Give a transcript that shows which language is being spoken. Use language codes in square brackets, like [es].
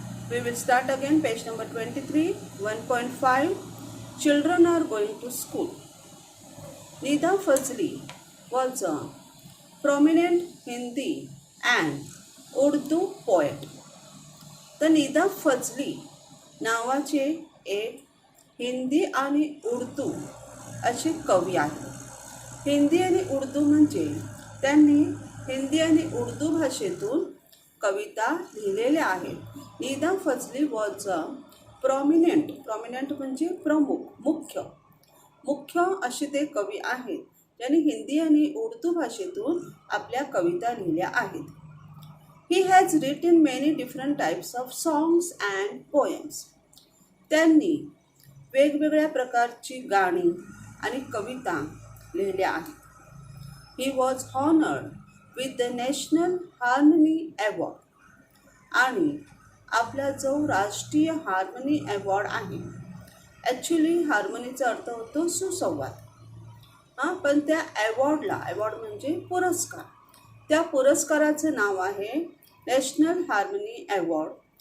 [en] We will start again, page number 23, 1.5. Children are going to school. Nida Fazli was a prominent Hindi and Urdu poet. [mr] तर निदा फजली नावाचे एक हिंदी आणि उर्दू असे कवी आहेत. हिंदी आणि उर्दू म्हणजे त्यांनी हिंदी आणि उर्दू भाषेतून कविता लिहिलेल्या आहेत. Nida Fazli [en] was a prominent [mr] म्हणजे प्रमुख, मुख्य असे ते कवी आहेत ज्यांनी हिंदी आणि उर्दू भाषेतून आपल्या कविता लिहिल्या आहेत. [en] He has written many different types of songs and poems. [mr] त्यांनी वेगवेगळ्या प्रकारची गाणी आणि कविता लिहिल्या आहेत. [en] He was honored with the National Harmony Award. [mr] आणि आपला जो राष्ट्रीय हार्मनी अवॉर्ड आहे, ॲक्च्युली हार्मनीचा अर्थ होतो सुसंवाद. पण त्या अवॉर्ड म्हणजे पुरस्कार, त्या पुरस्काराचं नाव आहे नॅशनल हार्मनी अवॉर्ड.